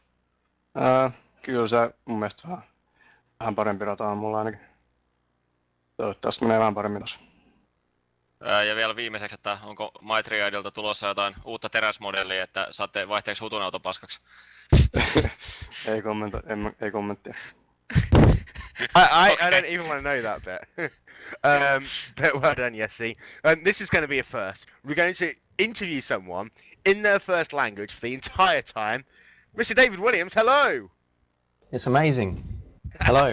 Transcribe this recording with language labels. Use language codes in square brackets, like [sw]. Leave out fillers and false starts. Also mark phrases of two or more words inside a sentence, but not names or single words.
[fi] Kyllä se mun mielestä vähän parempi rata on mulla ainakin. Toivottavasti menee vähän paremmin tossa. Ja vielä viimeiseksi, että onko MyTriadilta tulossa jotain uutta teräsmodellia, että saatte vaihteeksi Hutun auton paskaksi? ei kommenttia. [en] I don't even want to know that bit. But well done, Yessi. This is going to be a first. We're going to interview someone in their first language for the entire time. Mr. David Williams, hello! It's amazing. Hello.